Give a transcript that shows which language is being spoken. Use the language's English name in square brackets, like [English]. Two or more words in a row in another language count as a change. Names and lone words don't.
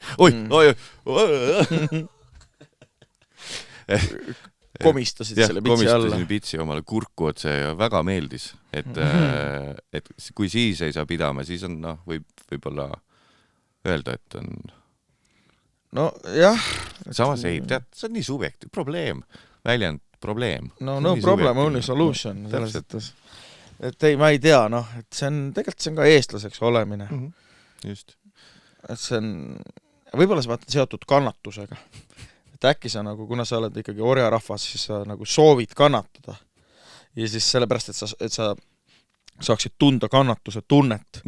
[Estonian] Komistasid selle pitsi alla. Komistasin pitsi omale kurku otse ja väga meeldis, et kui siis ei saa pidama, siis on, võib-olla öelda, et on... No jah. Samas ei, tead, see on nii subjektiivne probleem, väljend probleem. [English] No problem, only solution. [Estonian] Et ei, ma ei tea, et see on, tegelikult see on ka eestlaseks olemine. Just. Et see on, võib-olla see seotud kannatusega. Et äkki sa nagu, kuna sa oled ikkagi orjarahvas, siis sa nagu soovid kannatada. Ja siis sellepärast, et sa saaksid tunda kannatuse tunnet.